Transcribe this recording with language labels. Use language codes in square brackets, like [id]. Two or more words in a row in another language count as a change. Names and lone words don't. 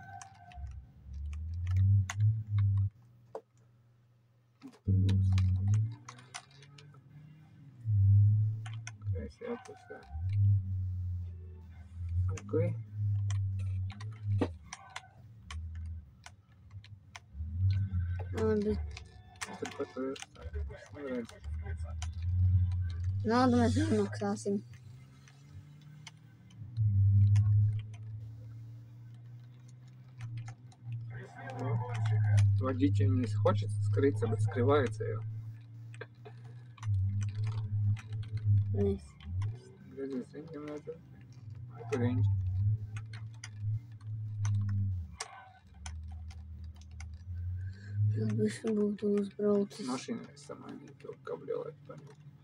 [lv] Kreisajā pusē. Okay. Labi. Turpat tur neredz. Naudu mēs nemaksāsim. [ru] Водитель не хочет скрыться, bet скрывается jau. [lv] Mēs. Redzies, viņam vajadzētu. Vai tur viņš? Visu būtu uzbraucis. Mašīnai samainīt to kabrioletu paņemt.